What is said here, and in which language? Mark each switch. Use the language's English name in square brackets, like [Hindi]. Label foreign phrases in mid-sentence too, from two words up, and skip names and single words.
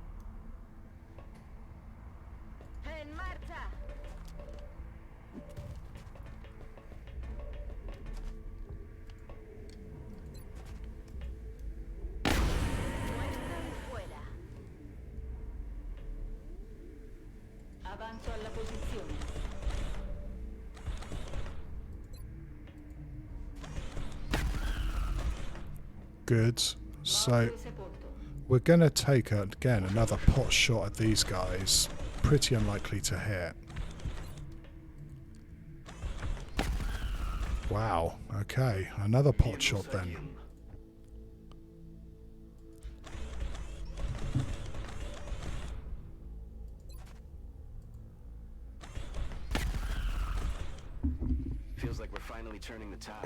[Spanish] En marcha. Muerto y fuera. [Italian] Avanzo alla posizione. [English] Good. So [Italian] Morto e sepolto. [English] we're going to take, again, another pot shot at these guys. Pretty unlikely to hit. Wow. Okay. Another pot shot then. Feels like we're finally turning the tide.